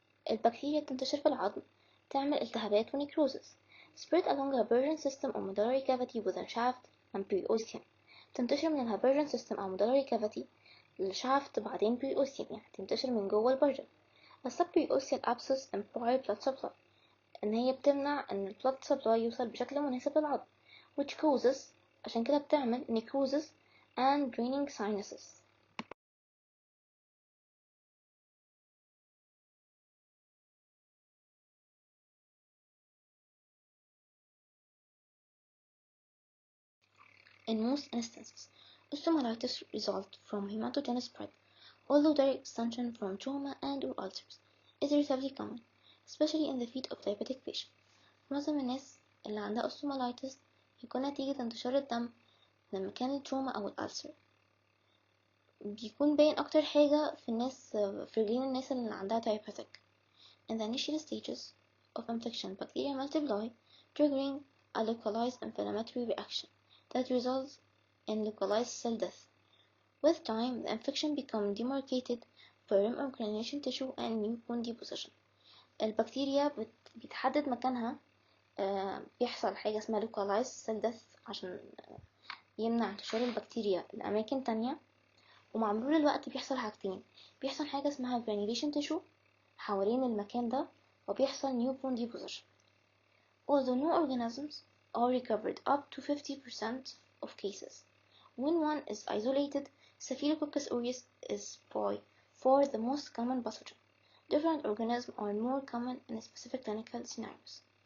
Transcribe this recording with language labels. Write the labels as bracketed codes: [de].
[ar] البكتيريا تنتشر في العظم تعمل التهابات ونكروزس. [en] Spread along the Habergen system or medullary cavity within shaft and periosteum. [ar] تنتشر من الهابرجن system أو medullary cavity للشافت بعدين periosteum، يعني تنتشر من جوه البرجل. السبperiosteal [en] abscess impaired blood supply، [ar] إن هي بتمنع إن ال blood supply يوصل بشكل مناسب للعظم، [en] which causes [ar] عشان كده بتعمل [en] necrosis and draining sinuses. In most instances, osteomyelitis results from hematogenous spread, although direct extension from trauma and/or ulcers is relatively common, especially in the feet of diabetic patients. [ar] معظم الناس اللي عندها osteomyelitis يكون نتيجة انتشار الدم من مكان التروما أو الألسر. بيكون باين أكتر حاجة في الناس في رجلين الناس اللي عندها diabetic. [en] In the initial stages of infection, bacteria multiply, triggering a localized inflammatory reaction that results in localized cell death. With time, the infection becomes demarcated firm or granulation tissue and new bone deposition. [ar] البكتيريا بيتحدد مكانها، بيحصل حاجة اسمها localized cell death عشان يمنع انتشار البكتيريا لأماكن تانية. ومع مرور الوقت بيحصل حاجتين، بيحصل حاجة اسمها granulation tissue حوالين المكان ده، وبيحصل new bone deposition. [en] Although no organisms are recovered up to 50% of cases, when one is isolated, Staphylococcus aureus is by far the most common pathogen. Different organisms are more common in specific clinical scenarios.